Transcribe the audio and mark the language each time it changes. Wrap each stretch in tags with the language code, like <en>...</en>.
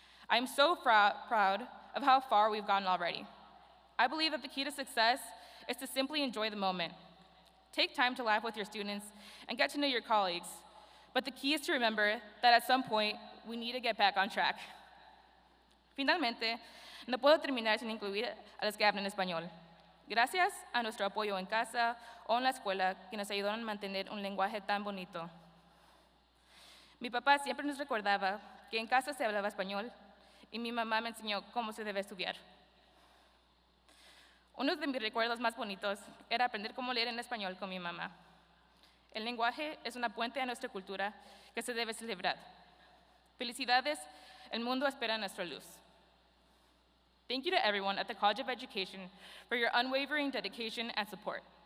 <en>I am so proud of how far we've gone already. I believe that the key to success is to simply enjoy the moment. Take time to laugh with your students and get to know your colleagues, but the key is to remember that at some point, we need to get back on track.</en> <es>Finalmente, no puedo terminar sin incluir a los que hablan español. Gracias a nuestro apoyo en casa o en la escuela que nos ayudaron a mantener un lenguaje tan bonito. Mi papá siempre nos recordaba que en casa se hablaba español y mi mamá me enseñó cómo se debe estudiar. Uno de mis recuerdos más bonitos era aprender cómo leer en español con mi mamá. El lenguaje es una puente a nuestra cultura que se debe celebrar. Felicidades, el mundo espera nuestra luz.</es> <en>Thank you to everyone at the College of Education for your unwavering dedication and support.</en>